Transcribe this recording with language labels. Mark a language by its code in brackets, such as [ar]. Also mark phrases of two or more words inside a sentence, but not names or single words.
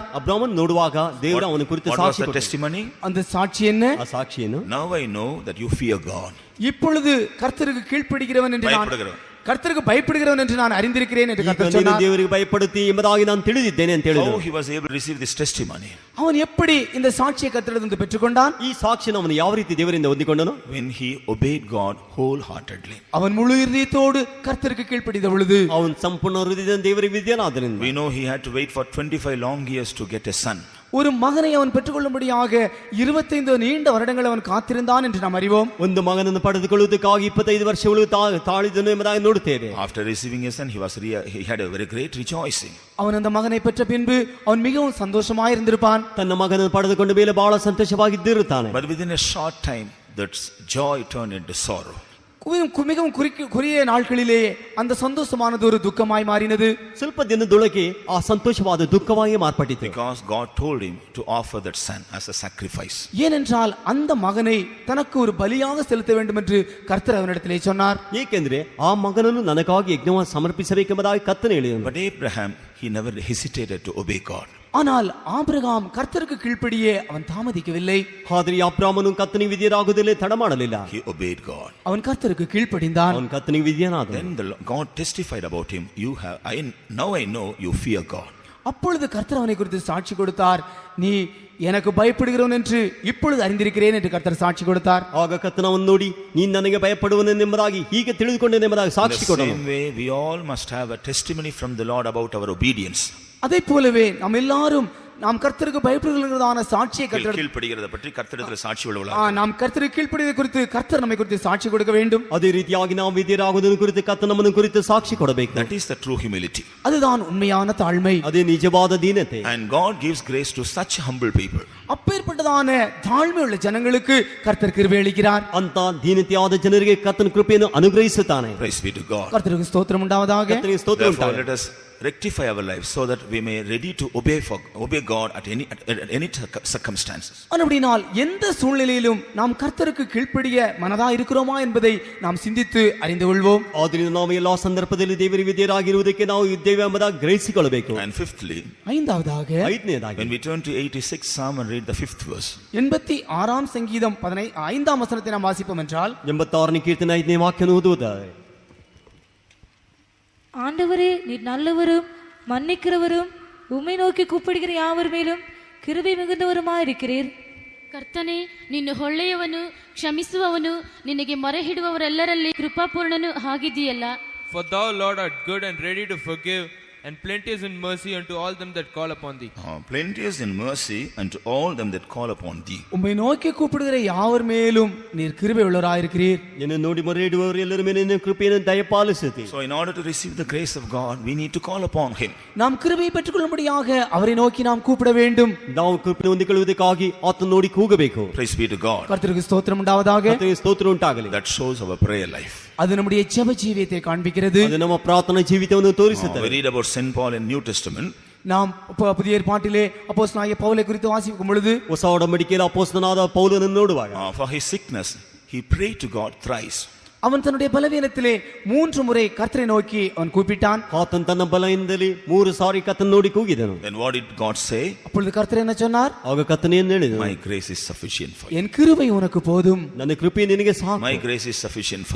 [kn] ಅಬ್ರಾಮನ ನೋಡುವಾಗ ದೇವರು ಅವನ ಕುರಿತು ಸಾಕ್ಷಿ ಕೊಟ್ಟರು. [en] Testimony? [ta] அந்த சாட்சி என்ன? [kn] ಆ ಸಾಕ್ಷಿ ಏನು? [en] Now I know that you fear God. [ta] இப்பொழுது கர்த்தருக்கு கீழ்ப்படுகிறவன் என்று நான் கர்த்தருக்கு பயப்படுகிறவன் என்று நான் அறிந்திருக்கிறேன் என்று கர்த்தர் சொன்னார். [kn] ದೇವರಿಗೆ ಭಯಪಡುತ್ತಿ ಎಂಬುದಾಗಿ ನಾನು ತಿಳಿದಿದ್ದೇನೆ ಅಂತ ಹೇಳಿದರು. [en] How he was able to receive this testimony? [ta] அவன் எப்படி இந்த சாட்சியை கர்த்தரிடமிருந்து பெற்றுக்கொண்டான்? [kn] ಈ ಸಾಕ್ಷಿಯನ್ನು ಅವನು ಯಾವ ರೀತಿ ದೇವರಿಂದ ಹೊಂದಿಕೊಂಡನು? [en] When he obeyed God wholeheartedly. [ta] அவன் முழு இதயத்தோடு கர்த்தருக்கு கீழ்ப்படிದ பொழுது, [kn] ಅವನು ಸಂಪೂರ್ಣ ಹೃದಯದಿಂದ ದೇವರಿಗೆ ವಿಧೇಯನಾದನು. [en] We know he had to wait for 25 long years to get a son. [ta] ஒரு மகனை அவன் பெற்றுக்கொள்ளும்படியாக 25 நீண்ட வருடங்கள் அவன் காத்திருந்தான் என்று நாம் அறிவோம். [kn] ಒಂದು ಮಗನನ್ನು ಪಡೆದುಕೊಳ್ಳುವುದಕ್ಕಾಗಿ 25 ವರ್ಷಗಳು ತಾಳಿದನು ಎಂಬುದಾಗಿ ನೋಡುತ್ತೇವೆ. [en] After receiving a son, he had a very great rejoicing. [ta] அவன் அந்த மகனை பெற்ற பின்பு அவன் மிகவும் சந்தோஷமாய் இருந்திருப்பான். [kn] ತನ್ನ ಮಗನನ್ನು ಪಡೆದುಕೊಂಡ ಮೇಲೆ ಬಹಳ ಸಂತೋಷವಾಗಿದ್ದಿರುತ್ತಾನೆ. [en] But within a short time that joy turned into sorrow. [ta] மிகவும் குறுகிய நாட்களிலேயே அந்த சந்தோஷமானது ஒரு துக்கமாய் மாறினது. [kn] ಸ್ವಲ್ಪ ದಿನದೊಳಗೆ ಆ ಸಂತೋಷವಾದ ದುಃಖವಾಗಿ ಮಾರ್ಪಟ್ಟಿತು. [en] Because God told him to offer that son as a sacrifice. [ta] ஏனென்றால் அந்த மகனை தனக்கு ஒரு பலியாக செலுத்த வேண்டும் என்று கர்த்தர் அவனிடத்திலே சொன்னார். [kn] ಏಕೆಂದರೆ ಆ ಮಗನನ್ನು ನನಗಾಗಿ ಯಜ್ಞವಾಗಿ ಸಮರ್ಪಿಸಬೇಕೆಂಬುದಾಗಿ ಕರ್ತನು ಹೇಳಿದನು. [en] But Abraham, he never hesitated to obey God. [ta] ஆனால் ஆபிரகாம் கர்த்தருக்கு கீழ்ப்படியே அவன் தாமதிக்கவில்லை. [kn] ಆದರೆ ಅಬ್ರಾಮನು ಕರ್ತನಿಗೆ ವಿಧೇಯರಾಗುವುದಲ್ಲೇ ತಡ ಮಾಡಲಿಲ್ಲ. [en] He obeyed God. [ta] அவன் கர்த்தருக்கு கீழ்ப்படிந்தான். [kn] ಅವನು ಕರ್ತನಿಗೆ ವಿಧೇಯನಾದನು. [en] Then God testified about him. Now I know you fear God. [ta] அப்பொழுது கர்த்தர் அவனை குறித்து சாட்சி கொடுத்தார். நீ எனக்கு பயப்படுகிறவன் என்று இப்பொழுது அறிந்திருக்கிறேன் என்று கர்த்தர் சாட்சி கொடுத்தார். [kn] ಆಗ ಕರ್ತನವನ್ನು ನೋಡಿ ನೀನು ನನಗೆ ಭಯಪಡುವನೆಂಬುದಾಗಿ ಹೀಗೆ ತಿಳಿದುಕೊಂಡೆನೆಂಬುದಾಗಿ [en] In [kn] ಸಾಕ್ಷಿ [en] the [kn] ಕೊಡನು. [en] same way, we all must have a testimony from the Lord about our obedience. [ta] அதே போலவே நாம் எல்லாரும் நாம் கர்த்தருக்கு பயப்படுகிறதான சாட்சியை கர்த்தர் கீழ்ப்படிகிறத பற்றி கர்த்தரிடத்தில் சாட்சி உள்ளவர்களாக நாம் கர்த்தருக்கு கீழ்ப்படிவதை குறித்து கர்த்தர் நம்மை குறித்து சாட்சி கொடுக்க வேண்டும். [kn] ಅದೇ ರೀತಿಯಾಗಿ ನಾವು ವಿಧಿಯರಾಗುವುದನ್ನು ಕುರಿತು ಕರ್ತನ ನಮ್ಮನ್ನು ಕುರಿತು ಸಾಕ್ಷಿ ಕೊಡಬೇಕು. [en] That is the true humility. [ta] அதுதான் உண்மையான தாழ்மை. [kn] ಅದೇ ನಿಜವಾದ ದೀನತೆ. [en] And God gives grace to such humble people. [ta] அப்பேற்பட்டதான தாழ்மை உள்ள ஜனங்களுக்கு கர்த்தர் கிருபை அளிக்கிறார். [kn] ಅಂತ ದೀನತೆಯಾದ ಜನರಿಗೆ ಕರ್ತನ ಕೃಪೆಯನ್ನು ಅನುಗ್ರಹಿಸುತ್ತಾನೆ. [en] Praise be to God. [ta] கர்த்தருக்கு ஸ்தோத்திரம் உண்டாவதாக. [kn] ಕರ್ತನಿಗೆ ಸ್ತೋತ್ರ [en] Therefore, [kn] ಉಂಟಾಗಲಿ. [en] let us rectify our lives so that we may ready to obey God at any circumstances. [ta] அப்படினால் எந்த சூழ்நிலையிலும் நாம் கர்த்தருக்கு கீழ்ப்படிய மனதா இருக்கிறோமா என்பதை நாம் சிந்தித்து அறிந்து கொள்வோம். [kn] ಆದ್ದರಿಂದ ನಾವು ಎಲ್ಲಾ ಸಂದರ್ಭದಲ್ಲಿ ದೇವರಿಗೆ ವಿಧೇಯರಾಗಿರುವುದಕ್ಕೆ ನಾವು ಇದ್ದೇವೆ ಎಂಬುದಾಗಿ ಗ್ರಹಿಸಿಕೊಳ್ಳಬೇಕು. [en] And fifthly, [ta] ஐந்தாவதாக [kn] ಐದನೇದಾಗಿ [en] when we turn to 86 Psalm and read the 5th verse, [ta] 86ஆம் சங்கீதம் 5ஆம் வசனத்தை நாம் வாசிப்போம் என்றால் [kn] 86ನೇ ಕೀರ್ತನೆ 5ನೇ ವಾಕ್ಯವನ್ನು ಓದುವುದಾದರೆ, [ta] ஆண்டவரே நீர் நல்லவரும் மன்னிக்கிறவரும் உம்மை நோக்கி கூப்பிடுகிற யாவர் மேலும் கிருபை மிகுந்தவருமாயிருக்கிறீர். [kn] ಕರ್ತನೆ, ನಿನ್ನ ಒಳ್ಳೆಯವನು, ಕ್ಷಮಿಸುವವನು, ನಿನಗೆ ಮೊರೆ ಹಿಡುವವರೆಲ್ಲರಲ್ಲಿ ಕೃಪಾಪೂರ್ಣನು ಆಗಿದೆಯಲ್ಲ. [en] For thou, Lord, art good and ready to forgive, and plenteous in mercy unto all them that call upon thee. plenteous in mercy unto all them that call upon thee. [ta] உம்மை நோக்கி கூப்பிடுகிற யாவர் மேலும் நீர் கிருபை உள்ளவராயிருக்கிறீர். [kn] ನಿನ್ನ ನೋಡಿ ಮೊರೆ ಇಡುವವರು ಎಲ್ಲರ ಮೇಲೆ ನಿನ್ನ ಕೃಪೆಯನ್ನು ದಯಪಾಲಿಸುತ್ತಿ. [en] So in order to receive the grace of God, we need to call upon him. [ta] நாம் கிருபையை பெற்றுக்கொள்ளும்படியாக அவரை நோக்கி நாம் கூப்பிட வேண்டும். [kn] ನಾವು ಕೃಪೆ ಹೊಂದಿಕೊಳ್ಳುವುದಕ್ಕಾಗಿ ಆತನ ನೋಡಿ ಕೂಗಬೇಕು. [en] Praise be to God. [ta] கர்த்தருக்கு ஸ்தோத்திரம் உண்டாவதாக. [kn] ಕರ್ತನಿಗೆ ಸ್ತೋತ್ರ ಉಂಟಾಗಲಿ. [en] That shows our prayer life. [ta] அது நம்முடைய ஜெப ஜீவியத்தை காண்பிக்கிறது. [kn] ಅದು ನಮ್ಮ ಪ್ರಾರ್ಥನಾ ಜೀವಿತವನ್ನು ತೋರಿಸುತ್ತದೆ. [en] We read about St. Paul in New Testament. [ta] நாம் புதிய ஏற்பாட்டிலே அப்போஸ்தலனாகிய பவுலை குறித்து வாசிக்கும் பொழுது [kn] ಹೊಸ ಒಡಂಬಡಿಕೆಯಲ್ಲಿ ಅಪೊಸ್ತಲನಾದ ಪೌಲನನ್ನು ನೋಡುವಾಗ [en] For his sickness, he prayed to God thrice. [ta] அவன் தன்னுடைய பலவீனத்திலே 3 முறை கர்த்தரை நோக்கி அவன் கூப்பிட்டான். [kn] ಆತನ ತನ್ನ ಬಲದಿಂದಲೇ 3 ಸಾರಿ ಕರ್ತನ ನೋಡಿ ಕೂಗಿದನು. [en] Then what did God say? [ta] அப்பொழுது கர்த்தர் என்ன சொன்னார்? [kn] ಆಗ ಕರ್ತನು ಏನು ಹೇಳಿದನು? [en] My grace is sufficient for you. [ta] என் கிருபை உனக்கு போதும். [kn] ನನ್ನ ಕೃಪೆ ನಿನಗೆ ಸಾಕು. [en] My grace is sufficient for